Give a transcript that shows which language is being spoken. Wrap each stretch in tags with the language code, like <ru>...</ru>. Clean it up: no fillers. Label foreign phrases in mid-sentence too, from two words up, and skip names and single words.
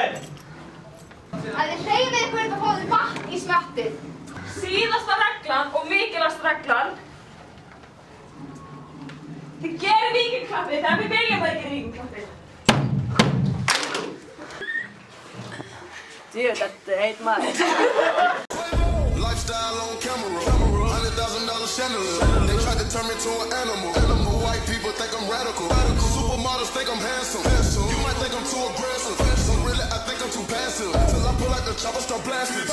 <is>Að þið hreyfið ykkur að fá þið vatn í smettið. Síðasta reglan og mikilvægasta reglan. Þið gerir víkinklappið þegar við viljum að þið gerir víkinklappið. Djöfull, þetta er einn maður.</is> <en>Lifestyle on camera, $100,000 chandelier. They tried to turn me to an animal. White people think I'm radical. Supermodels think I'm handsome. You might think I'm too aggressive. But really, I think I'm too passive. Till I pull out the chopper, start blasting.</en>